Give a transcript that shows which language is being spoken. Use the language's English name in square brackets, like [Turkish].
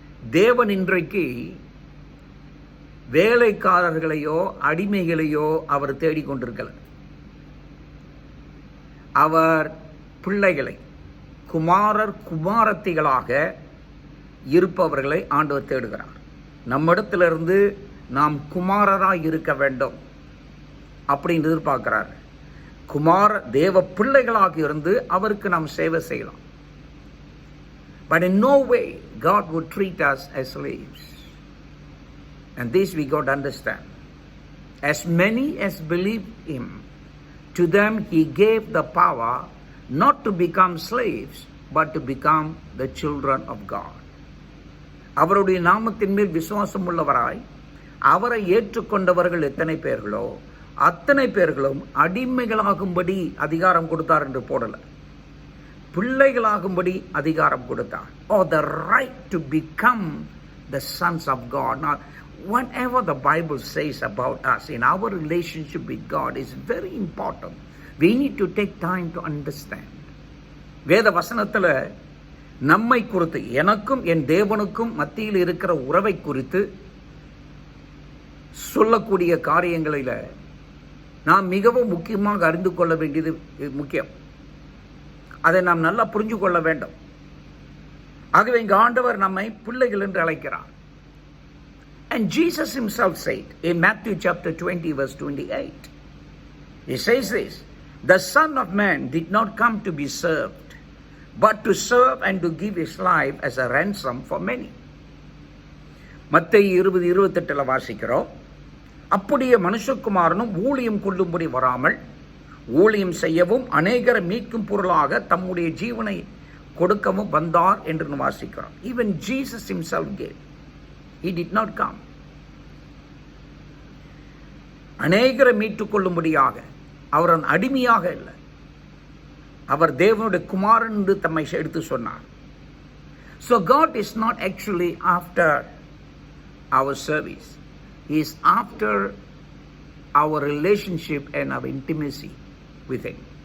[Tamil] தேவன் இன்றைக்கு வேலைக்காரர்களையோ அடிமைகளையோ அவர் தேடிக்கொண்டிருக்கிறார். அவர் பிள்ளைகளை, குமாரர் குமாரத்திகளாக இருப்பவர்களை ஆண்டவர் தேடுகிறார். நம்மிடத்திலிருந்து நாம் குமாரராக இருக்க வேண்டும் அப்படின்னு எதிர்பார்க்கிறார். தேவ பிள்ளைகளாக இருந்து அவருக்கு நாம் சேவை செய்யலாம். [English] But in no way God would treat us as slaves. And this we got to understand. As many as believe him, to them he gave the power not to become slaves, but to become the children of God. [Tamil] அவருடைய நாமத்தின் மேல் விசுவாசம் உள்ளவராய் அவரை ஏற்றுக்கொண்டவர்கள் எத்தனை பேர்களோ அத்தனை பேர்களும் அடிமைகளாகும்படி அதிகாரம் கொடுத்தார் என்று போடல, பிள்ளைகளாகும்படி அதிகாரம் கொடுத்தார். [English] Or the right to become the sons of God. Now, whatever the Bible says about us in our relationship with God is very important. We need to take time to understand. [Tamil] வேத வசனத்தில் நம்மை குறித்து, எனக்கும் என் தேவனுக்கும் மத்தியில் இருக்கிற உறவை குறித்து சொல்லக்கூடிய காரியங்களில் நாம் மிகவும் முக்கியமாக அறிந்து கொள்ள வேண்டியது முக்கியம். அதை நாம் நல்லா புரிஞ்சு கொள்ள வேண்டும். ஆகவே இங்கு ஆண்டவர் நம்மை பிள்ளைகள் என்று அழைக்கிறார். [English] And Jesus himself said in Matthew chapter 20 verse 28, he says this, the Son of Man did not come to be served, but to serve and to give his life as a ransom for many. [Tamil] மத்தேயு 20:28 வாசிக்கிறோம், அப்படியே மனுஷகுமாரனும் ஊழியம் கொள்ளும்படி வராமல் ஊழியம் செய்யவும் அநேகரை மீட்கும் பொருளாக தம்முடைய ஜீவனை கொடுக்கவும் வந்தார் என்று வாசிக்கிறோம். [English] Even Jesus himself gave. He did not come. [Tamil] அநேகரை மீட்டுக் கொள்ளும்படியாக. அவர் அடிமையாக இல்லை. அவர் தேவனுடைய குமாரன் என்று தம்மை எடுத்து சொன்னார். [English] So God is not actually after our service. He is after our relationship and our intimacy with him.